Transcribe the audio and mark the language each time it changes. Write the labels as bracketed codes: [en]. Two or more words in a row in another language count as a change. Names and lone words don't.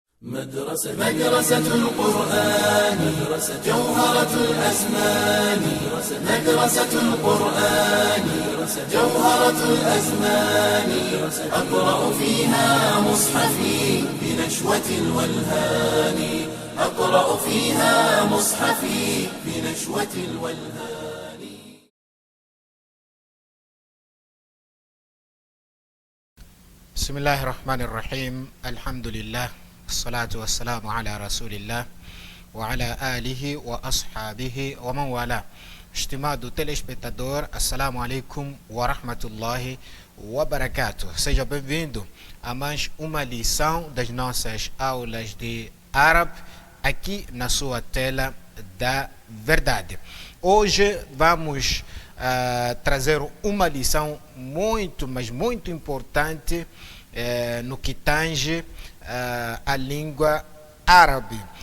[ar] مدرسة القرآن جوهرة الأزمان مدرسة القرآن جوهرة الأزمان أقرأ فيها مصحفي بنشوة الولهان أقرأ فيها مصحفي بنشوة الولهان. بسم الله الرحمن الرحيم. الحمد لله والصلاة والسلام على رسول الله وعلى آله وأصحابه ومن والاه. [pt] Estimado telespectador, [ar] السلام عليكم ورحمة الله وبركاته. [pt] Seja bem-vindo a mais uma lição das nossas aulas de árabe aqui na sua tela da verdade. Hoje vamos trazer uma lição muito, mas muito importante no que tange a língua árabe.